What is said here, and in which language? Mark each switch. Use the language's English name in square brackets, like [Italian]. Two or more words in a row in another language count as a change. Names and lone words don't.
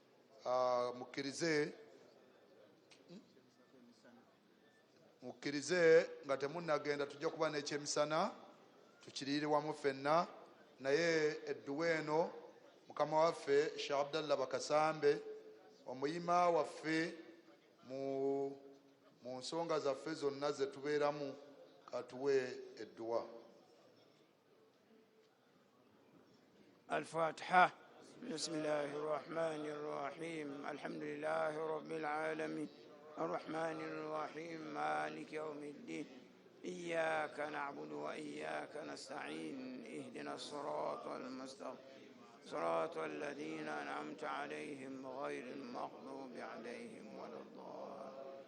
[Ganda] Mukkirize nga temunnagenda tujja kuba n'ekyemisana tukiriire wamu ffenna, naye edduwa eno mukama waffe Sheikh Abdallah Bakasambe omuyima waffe mu nsonga zaffe zonna ze tubeeramu katuwe edduwa. [Arabic] الفاتحة. بسم الله الرحمن الرحيم. الحمد لله رب العالمين الرحمن الرحيم مالك يوم الدين إياك نعبد وإياك نستعين اهدنا الصراط المستقيم صراط الذين أنعمت عليهم غير المغضوب عليهم ولا الضالين.